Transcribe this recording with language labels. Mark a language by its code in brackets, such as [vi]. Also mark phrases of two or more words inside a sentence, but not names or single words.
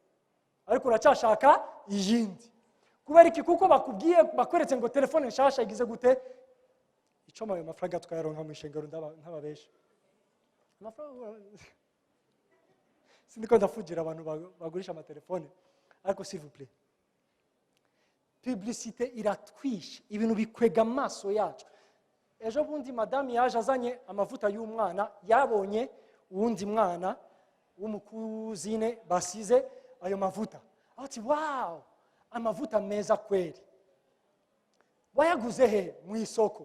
[rn] Ariko uracyashaka iyindi. Kubera iki? Kuko bakubwiye bakweretse ngo telefone nshasha igize gute? Icoma ayo mafaranga tukayaronka mu ishengero ntababesha. Sindiko ndafugira abantu bagurisha amatelefone. Ariko [fr] s'il vous plaît, [rn] publicité iratwisha, ibintu bikwega amaso yacu. Ejo bundi madame yaje azanye amavuta y'umwana, yabonye uwundi mwana w'umukuzine basize ayo mavuta. Ati wow, amavuta meza kweli. Wayaguze he? Mu isoko.